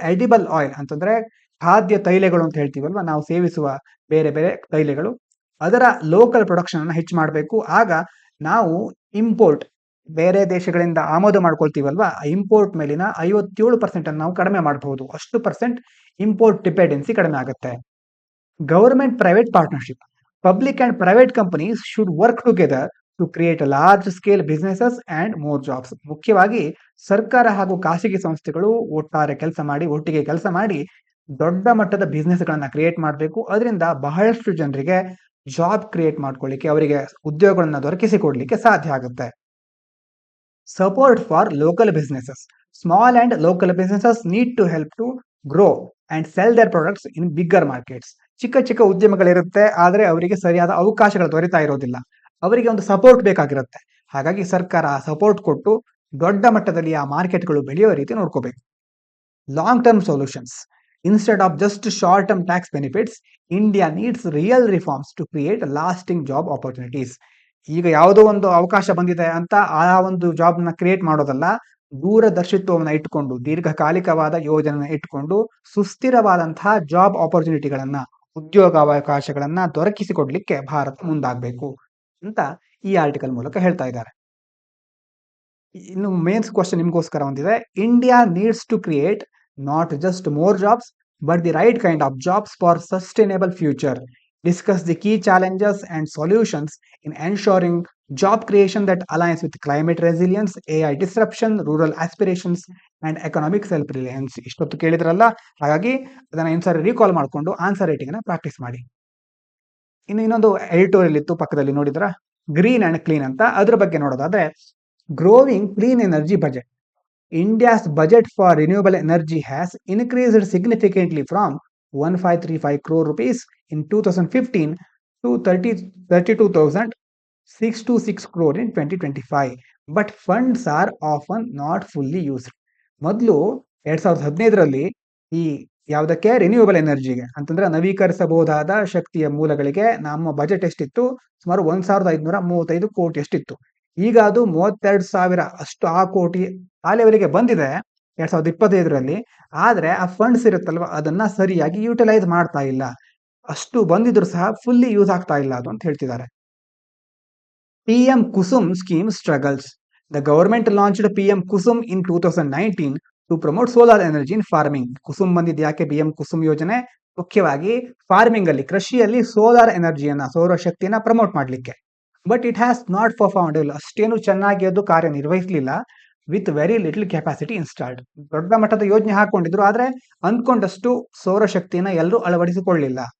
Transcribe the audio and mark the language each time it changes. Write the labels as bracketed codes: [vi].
[kn] Edible oil ಅಂತಂದ್ರೆ ಖಾದ್ಯ ತೈಲಗಳು ಅಂತ ಹೇಳ್ತೀವಲ್ವಾ, ನಾವು ಸೇವಿಸುವ ಬೇರೆ ಬೇರೆ ತೈಲಗಳು, ಅದರ ಲೋಕಲ್ ಪ್ರೊಡಕ್ಷನ್ ಅನ್ನು ಹೆಚ್ಚು ಮಾಡಬೇಕು. ಆಗ ನಾವು ಇಂಪೋರ್ಟ್, ಬೇರೆ ದೇಶಗಳಿಂದ ಆಮದು ಮಾಡ್ಕೊಳ್ತೀವಲ್ವಾ, ಇಂಪೋರ್ಟ್ ಮೇಲಿನ 57% ಅನ್ನು ನಾವು ಕಡಿಮೆ ಮಾಡಬಹುದು. ಅಷ್ಟು ಪರ್ಸೆಂಟ್ ಇಂಪೋರ್ಟ್ ಡಿಪೆಂಡೆನ್ಸಿ ಕಡಿಮೆ ಆಗುತ್ತೆ. [en] Government private partnership. Public and private companies should work together to create a large scale businesses and more jobs. [kn] ಮುಖ್ಯವಾಗಿ ಸರ್ಕಾರ ಹಾಗೂ ಖಾಸಗಿ ಸಂಸ್ಥೆಗಳು ಒಟ್ಟಿಗೆ ಕೆಲಸ ಮಾಡಿ ದೊಡ್ಡ ಮಟ್ಟದ ಬಿಸ್ನೆಸ್ ಗಳನ್ನ ಕ್ರಿಯೇಟ್ ಮಾಡಬೇಕು. ಅದರಿಂದ ಬಹಳಷ್ಟು ಜನರಿಗೆ ಜಾಬ್ ಕ್ರಿಯೇಟ್ ಮಾಡ್ಕೊಳ್ಳಿಕ್ಕೆ, ಅವರಿಗೆ ಉದ್ಯೋಗಗಳನ್ನ ದೊರಕಿಸಿಕೊಡ್ಲಿಕ್ಕೆ ಸಾಧ್ಯ ಆಗುತ್ತೆ. [en] Support for local businesses. Small and local businesses need to help to grow and sell their products in bigger markets. [kn] ಚಿಕ್ಕ ಚಿಕ್ಕ ಉದ್ಯಮಗಳಿರುತ್ತೆ, ಆದರೆ ಅವರಿಗೆ ಸರಿಯಾದ ಅವಕಾಶಗಳು ದೊರೆತಾ ಇರೋದಿಲ್ಲ. ಅವರಿಗೆ ಒಂದು ಸಪೋರ್ಟ್ ಬೇಕಾಗಿರುತ್ತೆ. ಹಾಗಾಗಿ ಸರ್ಕಾರ ಸಪೋರ್ಟ್ ಕೊಟ್ಟು ದೊಡ್ಡ ಮಟ್ಟದಲ್ಲಿ ಆ ಮಾರ್ಕೆಟ್ಗಳು ಬೆಳೆಯೋ ರೀತಿ ನೋಡ್ಕೋಬೇಕು. [en] Long term solutions. Instead of just short term tax benefits, India needs real reforms to create lasting job opportunities. [kn] ಈಗ ಯಾವುದೋ ಒಂದು ಅವಕಾಶ ಬಂದಿದೆ ಅಂತ ಆ ಒಂದು ಜಾಬ್ ನ ಕ್ರಿಯೇಟ್ ಮಾಡೋದಲ್ಲ, ದೂರದರ್ಶಿತ್ವವನ್ನು ಇಟ್ಟುಕೊಂಡು, ದೀರ್ಘಕಾಲಿಕವಾದ ಯೋಜನೆ ಇಟ್ಟುಕೊಂಡು ಸುಸ್ಥಿರವಾದಂತಹ ಜಾಬ್ ಆಪರ್ಚುನಿಟಿಗಳನ್ನ, ಉದ್ಯೋಗಾವಕಾಶಗಳನ್ನ ದೊರಕಿಸಿಕೊಡ್ಲಿಕ್ಕೆ ಭಾರತ ಮುಂದಾಗಬೇಕು ಅಂತ ಈ ಆರ್ಟಿಕಲ್ ಮೂಲಕ ಹೇಳ್ತಾ ಇದ್ದಾರೆ. ಇನ್ನು ಮೇನ್ಸ್ ಕ್ವಶನ್ ನಿಮ್ಗೋಸ್ಕರ ಒಂದಿದೆ. [en] India needs to create not just more jobs but the right kind of jobs for sustainable future. Discuss the key challenges and solutions in ensuring job creation that aligns with climate resilience, AI disruption, rural aspirations and economic self-reliance. [kn] ಇಷ್ಟೊತ್ತು ಕೇಳಿದ್ರಲ್ಲ, ಹಾಗಾಗಿ ಅದನ್ನ ಇನ್ನೊಂದ್ಸರಿ recall ಮಾಡಿಕೊಂಡು answer writing ನ practice ಮಾಡಿ. ಇನ್ನೊಂದು editorial ಇತ್ತು ಪಕ್ಕದಲ್ಲಿ, ನೋಡಿದ್ರ ಗ್ರೀನ್ ಅಂಡ್ ಕ್ಲೀನ್ ಅಂತ. ಅದ್ರ ಬಗ್ಗೆ ನೋಡೋದಾದ್ರೆ, [en] Growing clean energy budget. India's budget for renewable energy has increased significantly from 1535 crore rupees in 2015 to 32,626 crore in 2025. But funds are often not fully used. [kn] ಮೊದಲು 2015ರಲ್ಲಿ ಈ ಯಾವುದಕ್ಕೆ, ರಿನ್ಯೂಯಬಲ್ ಎನರ್ಜಿಗೆ ಅಂತಂದ್ರೆ ನವೀಕರಿಸಬಹುದಾದ ಶಕ್ತಿಯ ಮೂಲಗಳಿಗೆ ನಮ್ಮ ಬಜೆಟ್ ಎಷ್ಟಿತ್ತು? ಸುಮಾರು 1535 ಕೋಟಿ ಎಷ್ಟಿತ್ತು. ಈಗ ಅದು 32,000 ಅಷ್ಟು ಆ ಕೋಟಿ ಆ ಲೆವೆಲ್ಗೆ ಬಂದಿದೆ 2025ರಲ್ಲಿ. ಆದ್ರೆ ಆ ಫಂಡ್ಸ್ ಇರುತ್ತಲ್ವ, ಅದನ್ನ ಸರಿಯಾಗಿ ಯುಟಿಲೈಸ್ ಮಾಡ್ತಾ ಇಲ್ಲ. ಅಷ್ಟು ಬಂದಿದ್ರು ಸಹ ಫುಲ್ಲಿ ಯೂಸ್ ಆಗ್ತಾ ಇಲ್ಲ ಅದು ಅಂತ ಹೇಳ್ತಿದ್ದಾರೆ. [en] PM Kusum scheme struggles. The government launched PM Kusum in 2019 to promote solar energy in farming. [kn] Kusum ಬಂದಿದ್ದು ಯಾಕೆ? PM ಕುಸುಮ್ ಯೋಜನೆ ಮುಖ್ಯವಾಗಿ ಫಾರ್ಮಿಂಗ್ ಅಲ್ಲಿ, ಕೃಷಿಯಲ್ಲಿ ಸೋಲಾರ್ ಎನರ್ಜಿಯನ್ನ, ಸೌರಶಕ್ತಿಯನ್ನ ಪ್ರಮೋಟ್ ಮಾಡ್ಲಿಕ್ಕೆ. [en] But it has not performed well. [kn] ಅಷ್ಟೇನು ಚೆನ್ನಾಗಿ ಅದು ಕಾರ್ಯನಿರ್ವಹಿಸಲಿಲ್ಲ. [en] With very little capacity installed. [kn] ದೊಡ್ಡ ಮಟ್ಟದ ಯೋಜನೆ ಹಾಕೊಂಡಿದ್ರು, ಆದ್ರೆ ಅಂದ್ಕೊಂಡಷ್ಟು ಸೌರಶಕ್ತಿಯನ್ನ ಎಲ್ಲರೂ ಅಳವಡಿಸಿಕೊಳ್ಳಿಲ್ಲ.